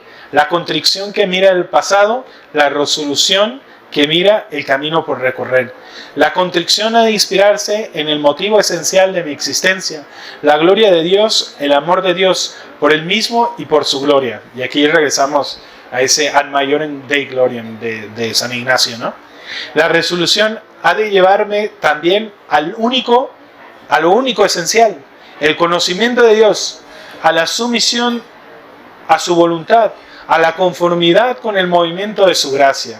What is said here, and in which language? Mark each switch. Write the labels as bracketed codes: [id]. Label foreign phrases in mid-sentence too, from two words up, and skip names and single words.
[es] La contrición que mira el pasado, la resolución que mira el camino por recorrer. La contrición ha de inspirarse en el motivo esencial de mi existencia, la gloria de Dios, el amor de Dios por Él mismo y por su gloria. Y aquí regresamos a ese [la] ad maiorem Dei gloriam [es] de San Ignacio, ¿no? La resolución ha de llevarme también a lo único esencial, el conocimiento de Dios, a la sumisión a su voluntad, a la conformidad con el movimiento de su gracia.